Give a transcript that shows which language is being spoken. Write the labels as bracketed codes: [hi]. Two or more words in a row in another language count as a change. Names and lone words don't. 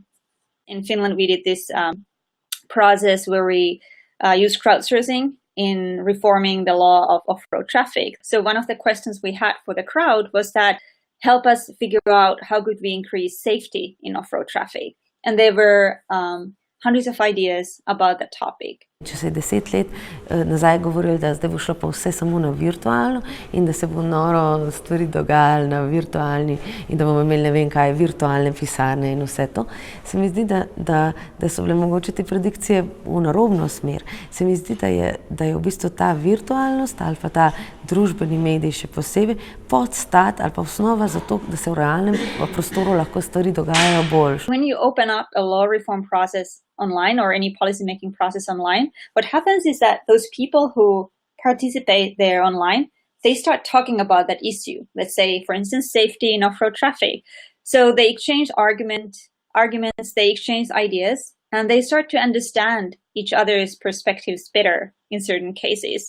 [en] In Finland, we did this process where we used crowdsourcing in reforming the law of off-road traffic. So one of the questions we had for the crowd was that help us figure out how could we increase safety in off-road traffic. And there were hundreds of ideas about the topic. [sl] Če se je 10 let nazaj govorili, da zdaj bo šlo pa vse samo na virtualno in da se bo noro stvari dogajali na virtualni in da bomo imeli ne vem kaj, virtualne pisarne in vse to, se mi zdi, da so bile mogoče te predikcije v narobno smer. Se mi zdi, da je v bistvu ta virtualnost ali pa ta družbeni medij še posebej podstat ali pa osnova za to, da se v realnem prostoru lahko stvari dogajajo boljše. [en] When you open up a law reform process online or any policy making process online, what happens is that those people who participate there online, they start talking about that issue. Let's say, for instance, safety in off-road traffic. So they exchange arguments, they exchange ideas, and they start to understand each other's perspectives better in certain cases.